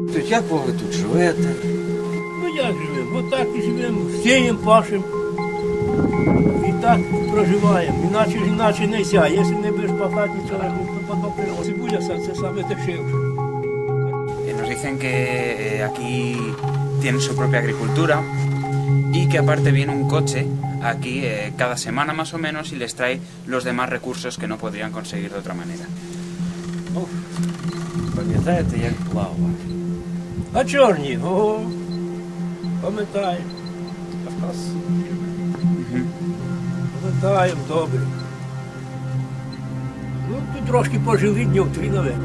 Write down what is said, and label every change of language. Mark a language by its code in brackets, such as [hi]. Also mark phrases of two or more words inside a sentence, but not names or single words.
[uk] як ви тут живете? Ну як живемо? Отак і живемо, сіємо, пашемо. І так проживаємо. Іначе не ся. Якщо не будеш пахати, нічого не буде, то потім цибуля це саме дешевше. [es] Nos dicen que aquí tienen su propia agricultura y que aparte viene un coche aquí cada semana más o menos y les trae los demás recursos que no podrían conseguir de otra manera. [uk] Пам'ятаєте, як плавав? А чорні, ого, пам'ятаємо. Пам'ятаємо, добре. Ну, тут трошки пожили днів 3, наверное.